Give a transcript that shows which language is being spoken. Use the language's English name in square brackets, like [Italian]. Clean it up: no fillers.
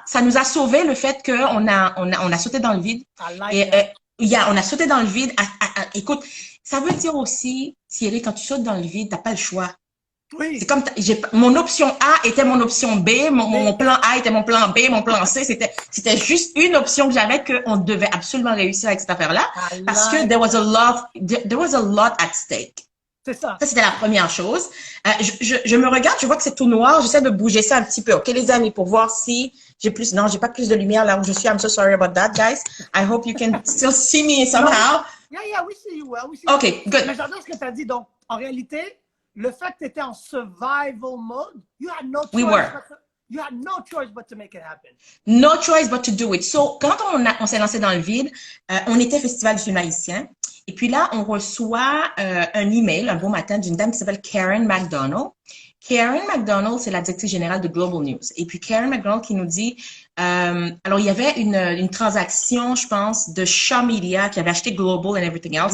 [French] Ça nous a sauvé le fait qu'on a sauté dans le vide. On a sauté dans le vide. Écoute, ça veut dire aussi, Thierry, quand tu sautes dans le vide, t'as pas le choix. Oui. C'est comme, mon option A était mon option B, mon plan A était mon plan B, mon plan C, c'était juste une option que j'avais qu'on devait absolument réussir avec cette affaire-là. [English] Parce que there was a lot at stake. [French] C'est ça. Ça, c'était la première chose. Je me regarde, je vois que c'est tout noir. J'essaie de bouger ça un petit peu. OK, les amis, pour voir si j'ai plus... Non, j'ai pas plus de lumière là où je suis. [English] I'm so sorry about that, guys. I hope you can still see me somehow. Yeah, we see you well. OK, good. [French] Mais j'adore ce que tu as dit. Donc, en réalité, le fait que tu étais en [English] survival mode, you had no choice. We were. You had no choice but to make it happen. No choice but to do it. [French] So, quand on s'est lancé dans le vide, on était Festival du film haïtien. Et puis là, on reçoit un email un beau matin d'une dame qui s'appelle Karen McDonald. Karen McDonald, c'est la directrice générale de Global News. Et puis Karen McDonald qui nous dit, alors il y avait une transaction, je pense, de Shaw Media qui avait acheté Global [English] and everything else.